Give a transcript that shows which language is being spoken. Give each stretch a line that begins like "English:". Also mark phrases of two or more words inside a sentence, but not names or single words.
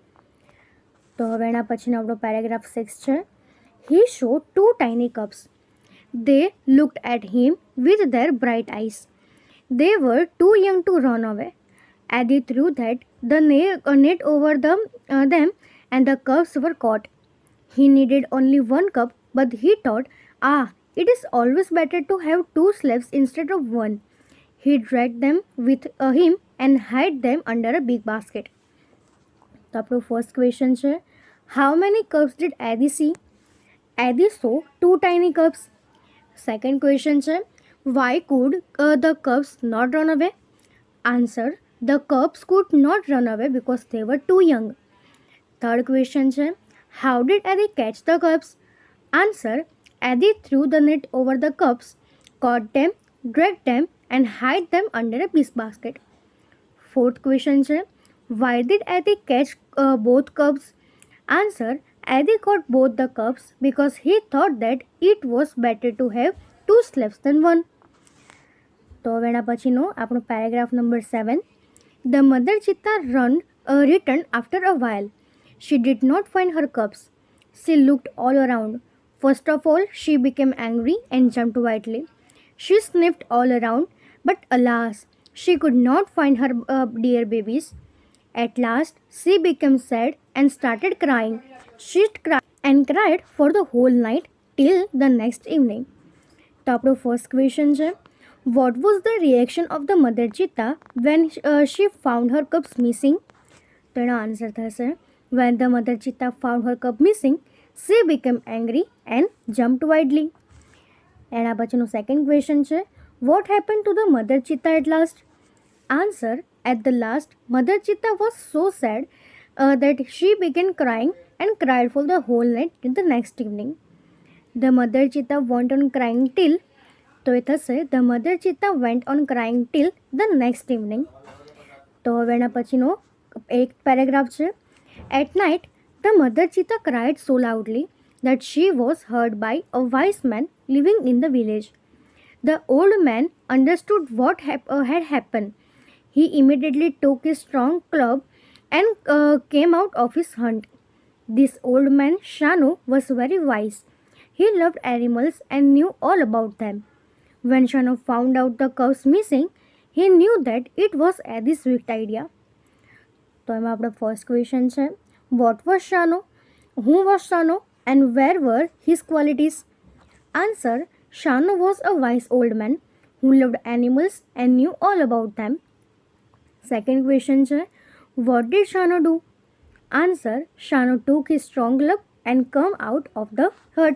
Gujarati: તો હવે એના પછીનો આપણો પેરેગ્રાફ 6 છે,
English: he showed two tiny cubs. They looked at him with their bright eyes. They were too young to run away. Eddie threw the net over them and the cubs were caught. He needed only one cub, but he thought, it is always better to have two slaves instead of one. He dragged them with him and hid them under a big basket.
Gujarati: તો આપણો
English: first question
Gujarati: છે,
English: how many cubs did Eddie see? Eddie saw two tiny cubs. Second question છે, why could the cubs not run away? Answer, the cubs could not run away because they were too young. Third question છે, how did Eddie catch the cubs? Answer, Eddie threw the net over the cubs, caught them, dragged them and hid them under a big basket. Fourth question છે, why did Eddie catch both cubs? Answer, Eddie caught both the cubs because he thought that it was better to have two slaves than one.
Gujarati: તો હવે એના પછીનો આપણો
English: paragraph number
Gujarati: 7,
English: the mother cheetah returned after a while. She did not find her cubs. She looked all around. First of all, she became angry and jumped wildly. She sniffed all around, but alas, she could not find her dear babies. At last, she became sad and started crying. She cried and cried for the whole night till the next evening.
Gujarati: તો આપણો
English: first question
Gujarati: છે,
English: what was the reaction of the mother cheetah when she found her cubs missing?
Gujarati: તો એનો આન્સર થશે,
English: when the mother cheetah found her cub missing, she became angry and jumped wildly.
Gujarati: એના પછીનો
English: second question
Gujarati: છે,
English: what happened to the mother cheetah at last? Answer, at the last, mother cheetah was so sad that she began crying and cried for the whole night till the next evening. The mother cheetah went on crying till,
Gujarati: તો એ થશે,
English: the mother cheetah went on crying till the next evening.
Gujarati: તો હવે એના પછીનો એક પેરેગ્રાફ છે,
English: at night, the mother cheetah cried so loudly that she was heard by a wise man living in the village. The old man understood what had happened. He immediately took his strong club and came out of his hunt. This old man, Shanu, was very wise. He loved animals and knew all about them. When Shanu found out the cubs missing, he knew that it was Eddie's wicked idea.
Gujarati: તો એમાં આપણો
English: first question
Gujarati: છે,
English: what was Shanu? Who was Shanu and where were his qualities? Answer, Shanu was a wise old man who loved animals and knew all about them. Second question છે, what did Shanu do? Answer, Shanu took his strong club and came out of the hut.